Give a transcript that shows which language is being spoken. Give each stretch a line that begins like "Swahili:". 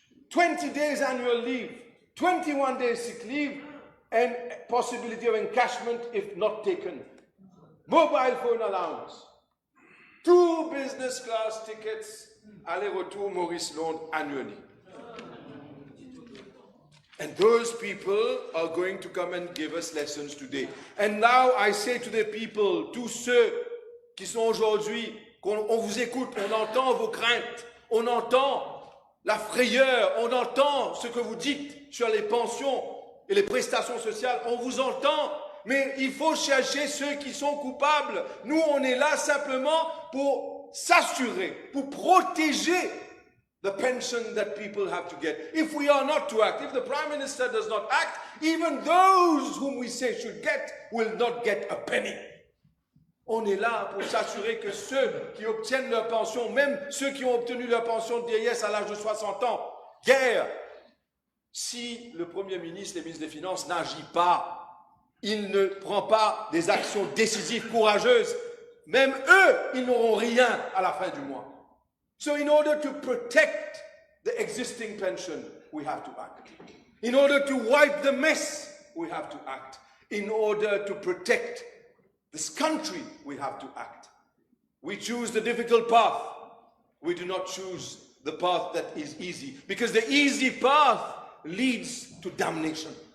English: 20 days annual leave, 21 days sick leave, and possibility of encashment if not taken. Mobile phone allowance. 2 business class tickets,
French: aller-retour Maurice Londres
English: annually. And those people are going to come and give us lessons today. And now I say to the people,
French: tous ceux qui sont aujourd'hui, on vous écoute, on entend vos craintes, on entend la frayeur, on entend ce que vous dites sur les pensions et les prestations sociales, on vous entend, mais il faut chercher ceux qui sont coupables. Nous, on est là simplement pour s'assurer, pour protéger
English: the pension that people have to get. If we are not to act, if the Prime Minister does not act, even those whom we say should get will not get a penny.
French: On est là pour s'assurer que ceux qui obtiennent leur pension, même ceux qui ont obtenu leur pension de vieillesse à l'âge de 60 ans, guère, si le Premier ministre et le ministre des Finances n'agit pas, il ne prend pas des actions décisives, courageuses, même eux, ils n'auront rien à la fin du mois.
English: So in order to protect the existing pension, we have to act. In order to wipe the mess, we have to act. In order to protect this country, we have to act. We choose the difficult path. We do not choose the path that is easy, because the easy path leads to damnation.